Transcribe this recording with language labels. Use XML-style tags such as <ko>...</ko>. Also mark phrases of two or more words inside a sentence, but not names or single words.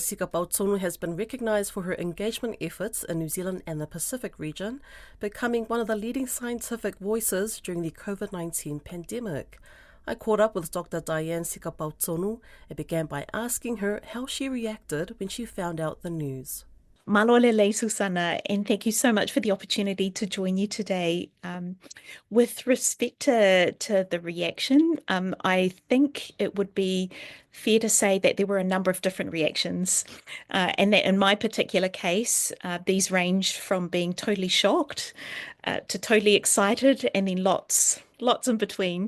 <en>Sikapautonu has been recognised for her engagement efforts in New Zealand and the Pacific region, becoming one of the leading scientific voices during the COVID-19 pandemic. I caught up with Dr. Diane Sikapautonu and began by asking her how she reacted when she found out the news.</en> <sm>Malole le Susana,</sm> <en>and thank you so much for the opportunity to join you today. With respect to the reaction, I think it would be fair to say that there were a number of different reactions, and that in my particular case, these ranged from being totally shocked to totally excited, and then lots in between.</en>